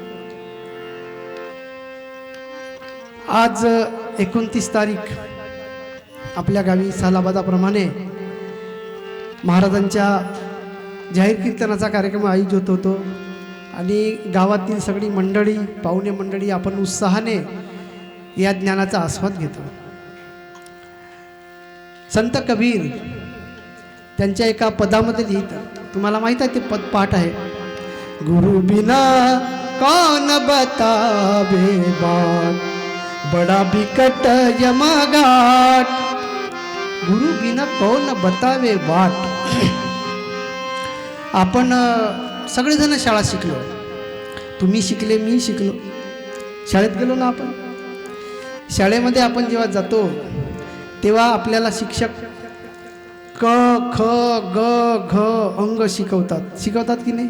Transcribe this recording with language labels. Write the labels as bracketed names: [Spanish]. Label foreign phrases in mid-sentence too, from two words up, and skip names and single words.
[Marathi] आज 29 तारीख आपल्या गावी सालाबादाप्रमाणे महाराजांच्या जाहीर कीर्तनाचा कार्यक्रम आयोजित होतो आणि गावातील सगळी मंडळी पाहुणे मंडळी आपण उत्साहाने या ज्ञानाचा आस्वाद घेतो। संत कबीर त्यांच्या एका पदामध्ये लिहितात, तुम्हाला माहित आहे ते पद पाठ आहे, [Hindi] गुरु बिना कौन बतावे बात, बड़ा बिकट यमगाट, गुरु बिना कौन बतावे वाट. [Marathi] आपण सगळेजण शाळा शिकलो, तुम्ही शिकले, मी शिकलो, शाळेत गेलो ना आपण. शाळेमध्ये आपण जेव्हा जातो तेव्हा आपल्याला शिक्षक क ख ग घ अंग शिकवतात की नाही.